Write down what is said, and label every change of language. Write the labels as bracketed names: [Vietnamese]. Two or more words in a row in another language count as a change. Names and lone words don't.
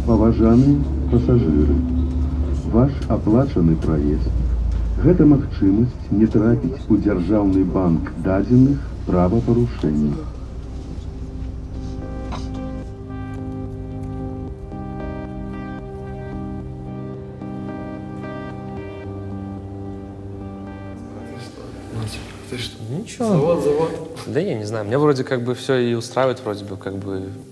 [Belarusian] Паважаныя пасажыры, ваш аплачаны праезд. Гэта магчымасць не трапіць у дзяржаўны банк дадзеных правапарушэнняў. [Russian] Ты что? Ничего. Завод. Да я не знаю, меня вроде как бы все и устраивает, вроде бы как бы...